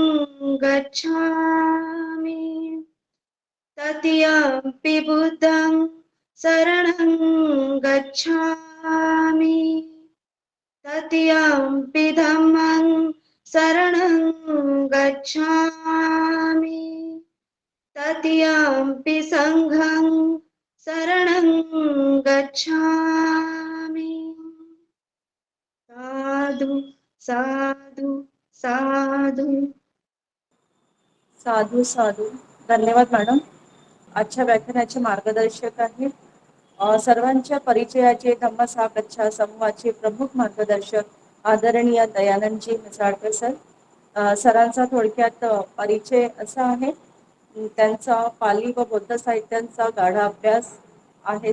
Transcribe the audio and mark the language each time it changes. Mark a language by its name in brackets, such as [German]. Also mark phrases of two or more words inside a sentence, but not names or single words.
[Pali] गच्छामि, तृतीयंपि बुद्धं शरणं गच्छामि, तृतीयंपि धम्मं शरणं गच्छामि, तृतीयंपि संघं शरणं गच्छामि. साधु साधु साधु. साधू साधू. [Marathi] धन्यवाद मॅडम. आजच्या व्याख्यानाचे मार्गदर्शक आहेत सर्वांच्या परिचयाचे धम्मसागरच्या समूहाचे प्रमुख मार्गदर्शक आदरणीय दयानंदजी मिसाळकर सर. सरांचा थोडक्यात परिचय असा आहे. त्यांचा पाली व बौद्ध साहित्यांचा गाढा अभ्यास आहे.